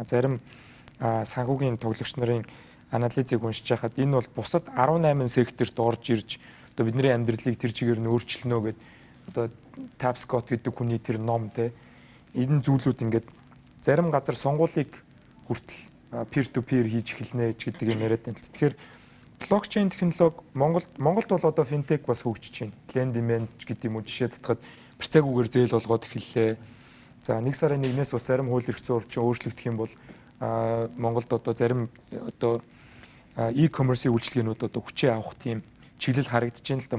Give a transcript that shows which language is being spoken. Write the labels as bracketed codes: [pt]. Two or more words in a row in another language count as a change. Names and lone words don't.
[mn] Зарим санхүүгийн тоглогч нарын анализыг уншиж байхад энэ бол бусад 18 секторт орж ирж одоо бидний амьдралыг тэр чигээр нь өөрчилнө гэдэг одоо Tapscott гэдэг хүний тэр ном те энэ зүйлүүд ингээд зарим газар сонгуулийг хүртэл [en] peer to peer [mn] хийж эхэлнэ гэдэг юм яриад байна. Тэгэхээр блокчейн технологи Монголд бол одоо финтек бас хөгжиж байна. [en] Lend demand [mn] гэдэг юм уу жишээ татхад процегүүгээр зээл болгоод эхэллээ. За 1 сарын 1-ээс бас зарим хууль эрх зүйн орчин өөрчлөгдөх юм бол Монголд одоо зарим одоо e-commerce-ийн үйлчилгээнүүд одоо хүчээ авах тийм чиглэл харагдаж байна л да.